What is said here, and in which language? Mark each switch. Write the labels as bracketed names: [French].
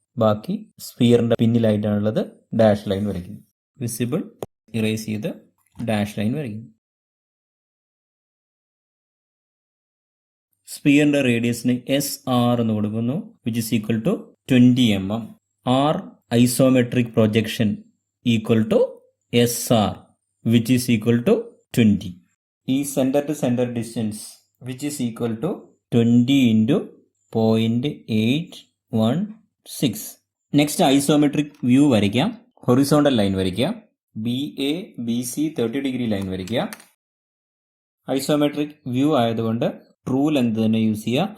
[Malayalam] ബാക്കി സ്ഫിയറിന്റെ പിന്നിലായിട്ടാണുള്ളത്. Dash line വരയ്ക്കുന്നു. Visible erase ചെയ്ത് ഡാഷ് ലൈൻ വരയ്ക്കുന്നു. സ്ഫിയറിന്റെ റേഡിയസിന് SR എന്ന് കൊടുക്കുന്നു, [English] which is equal to [Malayalam] 20 mm. [English] R isometric projection equal to SR, which is equal to 20. ഈ centre to centre distance which is equal to 20 into 0.816. [Malayalam] Next isometric view വരയ്ക്കാം. Horizontal line വരയ്ക്കുക. BA BC 30 degree line വരയ്ക്കുക. Isometric view ആയതുകൊണ്ട് true length തന്നെ use ചെയ്യുക.